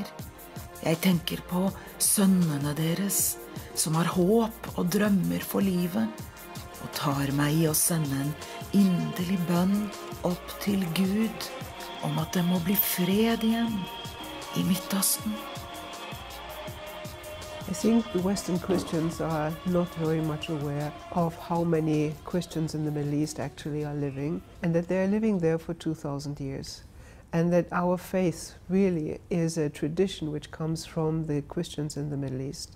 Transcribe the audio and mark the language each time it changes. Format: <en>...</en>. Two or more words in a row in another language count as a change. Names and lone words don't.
<no>Jeg tenker på sønnene deres som har håp og drømmer for livet, og tar meg i å sende en inderlig bønn opp til Gud om at det må bli fred igjen I Midtøsten.</no> <en>I think the Western Christians are not very much aware of how many Christians in the Middle East actually are living, and that they are living there for 2,000 years. And that our faith really is a tradition which comes from the Christians in the Middle East.</en>